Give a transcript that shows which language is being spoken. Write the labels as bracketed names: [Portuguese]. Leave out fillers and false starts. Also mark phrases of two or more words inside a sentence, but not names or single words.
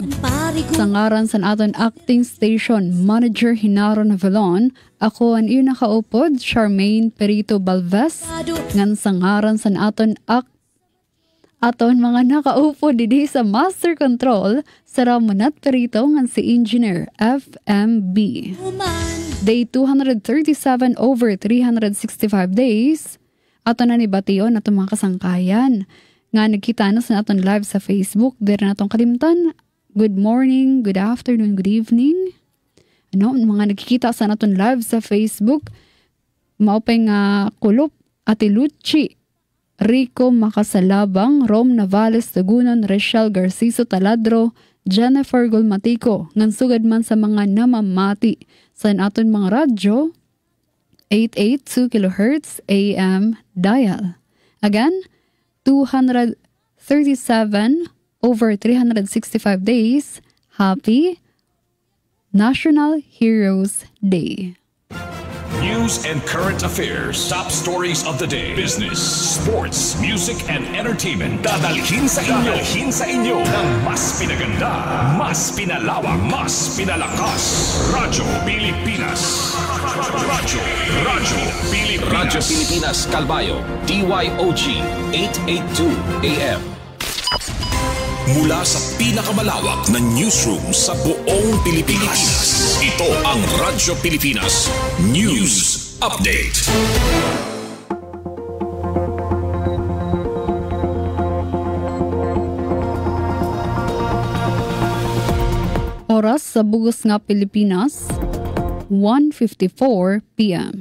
[Waray] Sa ngaran sa aton acting station manager Hinaro Navalon, ako ang iyong nakaupod, Charmaine Perito Balves, ngan sa ngaran sa aton mga nakaupod didi sa Master Control, sa Ramonat Perito ngan si Engineer FMB. [English] Day 237 over 365 days, [Waray] ato na ni Bation ato mga kasangkayan. Nga nagkita na sa naton live sa Facebook, dito na natong kalimtan. [English] Good morning, good afternoon, good evening. [Waray] Mga nagkikita sa naton live sa Facebook, maupay nga Kulop, Ate Luchi, Rico Makasalabang, Rom Navales Tagunon, Rachel Garciso Taladro, Jennifer Golmatico, ngan sugad man sa mga namamati sa naton mga radyo, 882 kHz AM dial. [English] Again, 237 over 365 days. Happy National Heroes Day. News and current affairs, top stories of the day, business, sports, music, and entertainment. [Filipino] Dadalhin sa inyo ng mas pinaganda, mas pinalawak, mas pinalakas. Radyo Pilipinas. Radyo Pilipinas Kalbayo, DYOG 882 AM. Mula sa pinakamalawak na newsroom sa buong Pilipinas, ito ang Radyo Pilipinas News Update. [Waray] Oras sa bugos nga Pilipinas, 1:54 p.m.